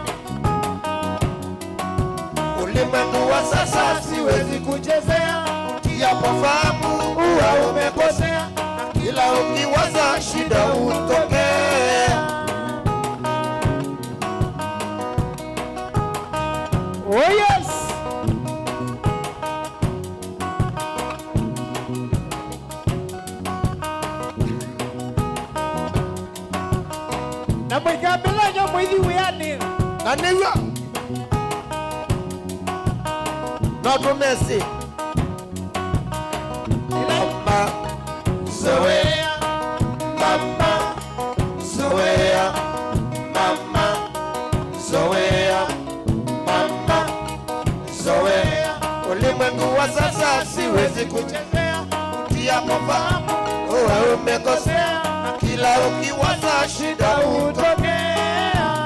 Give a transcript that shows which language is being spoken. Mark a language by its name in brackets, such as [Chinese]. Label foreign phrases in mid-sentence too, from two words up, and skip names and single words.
[Swahili] ulimwengu wa sasa siwezi kuchezea japofahamu kuwa umekosea na kila ukiwaza shida hutokea. [English] Oh yes [Kamba] na mwikambila nyo mwithi wiyani [Swahili] na niwa Not Messi mama zoea mama zoea mama zoea mama zoea ulimwengu wa sasa siwezi kuchezea japofahamu kuwa umekosea na kila ukiwaza shida hutokea